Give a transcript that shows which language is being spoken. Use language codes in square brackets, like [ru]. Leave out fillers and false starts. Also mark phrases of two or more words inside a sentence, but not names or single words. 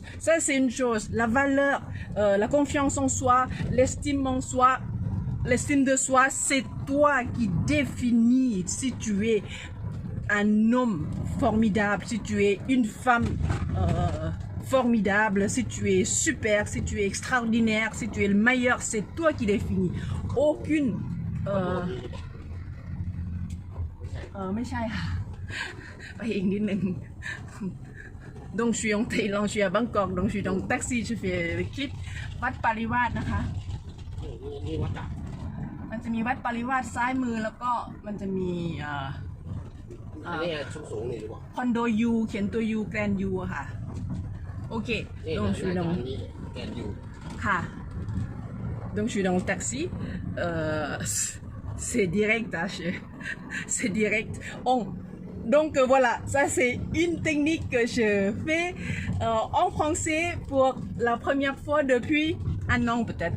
[fr] La valeur, la confiance en soi, l'estime en soi, l'estime de soi, c'est toi qui définis si tu es un homme formidable, si tu es une femme formidable, si tu es super, si tu es extraordinaire, si tu es le meilleur, c'est toi qui définis. Aucune... [th] ไม่ใช่ค่ะไปอีกนิดนึง [fr] donc je suis en Thaïlande, je suis à Bangkok, donc je suis dans le taxi, je fais le clip [th] วัดปริวาสนะคะ นี่วัดอ่ะ มันจะมีวัดปริวาสซ้ายมือแล้วก็มันจะมี อันนี้สูงๆนี่หรือเปล่า คอนโดยูเขียนตัวยูแกรนยูอะค่ะโอเค นี่ [fr] donc je suis dans [th] นี่แกนอยู่ [fr] ค่ะ donc je suis dans le taxi c'est direct hein, c'est direct donc voilà, ça c'est une technique que je fais en français pour la première fois depuis un an peut-être.